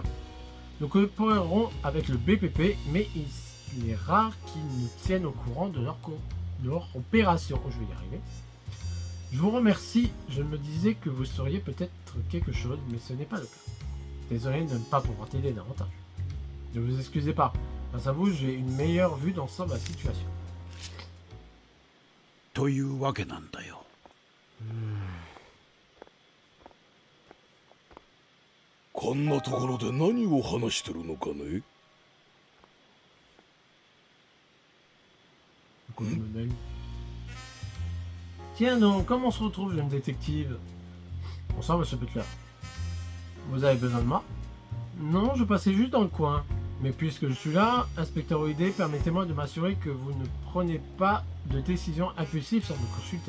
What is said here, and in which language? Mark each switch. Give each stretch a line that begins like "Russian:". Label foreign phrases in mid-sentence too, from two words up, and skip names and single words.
French: Nous coopérerons avec le BPP, mais il est rare qu'ils nous tiennent au courant de leur opération. Oh, je vais y arriver. Je vous remercie. Je me disais que vous sauriez peut-être quelque chose, mais ce n'est pas le cas. Désolé de ne pas pouvoir t'aider davantage. Ne vous excusez pas. Grâce à vous, j'ai une meilleure vue d'ensemble de la situation.
Japanese: というわけなんだよ。こんなところで何を話してるのかね。
French: Tiens donc, comment on se retrouve, jeune détective? Bonsoir, monsieur Butler. Vous avez besoin de moi? Non, je passais juste dans le coin. Mais puisque je suis là, inspecteur OID, permettez-moi de m'assurer que vous ne prenez pas de décision impulsive sans me consulter.